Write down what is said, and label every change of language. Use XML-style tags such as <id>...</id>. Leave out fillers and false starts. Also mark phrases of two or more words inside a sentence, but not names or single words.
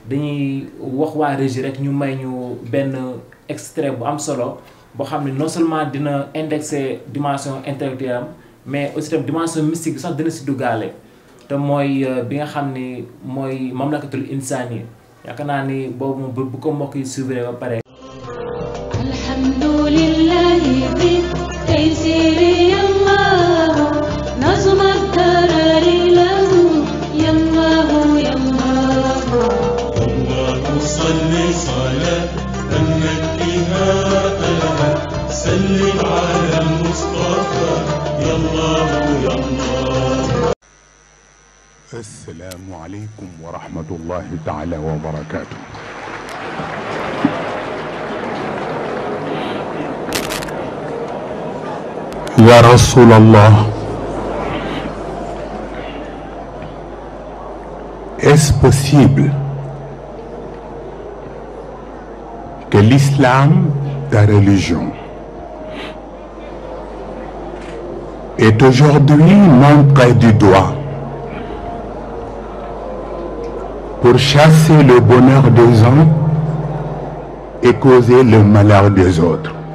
<wo>dañuy wax waa régie rek ñu may ñu benn extrait bu am solo boo xam ne</wo> <fr>non seulement</fr> <wo>dina indexer</wo> <fr>dimension intellectuelle</fr> <wo>am</wo> <fr>mais aussi</fr> <wo>tam</wo> <fr>dimension mystique</fr> <wo>bi sax dina si duggaale te mooy bi nga xam ni mooy</wo> <ar>مملكة الإنسان</ar> <wo>yaakaar naa ni boobu moom bu ko mbokk yi suivre ba pare.</wo> <ar>الحمد لله بتيسير الله نظم الدراري له يا الله يا الله اللهم صل صلاة نكيها تلاها سلم على المصطفى يا الله يا الله. السلام عليكم ورحمة الله تعالى وبركاته. يا رسول الله,</ar> <fr>est-ce possible que l'islam, ta religion, est aujourd'hui montré du doigt pour chasser le bonheur des uns et causer le malheur des autres?</fr>